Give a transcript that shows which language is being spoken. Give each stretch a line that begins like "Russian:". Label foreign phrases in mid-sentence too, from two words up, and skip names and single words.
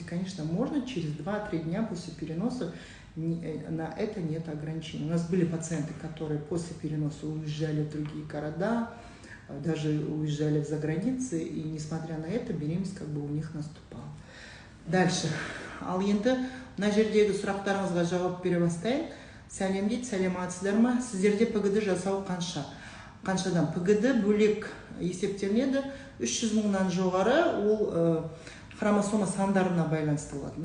Russian: Конечно, можно через 2-3 дня после переноса, на это нет ограничений. У нас были пациенты, которые после переноса уезжали в другие города, даже уезжали за границы, и несмотря на это, беременность у них наступала. Дальше.
Kazakh: Ал енді мына жердегі сұрақтарыңызға жауап бере бастайын. Сәлем дейді, сәлематсыздар ма? Сіздерде ПГД жасау қаншадан? ПГД бөлек есептелінеді. 300 мыңнан жоғары ол хромосома сандарына байланысты болады.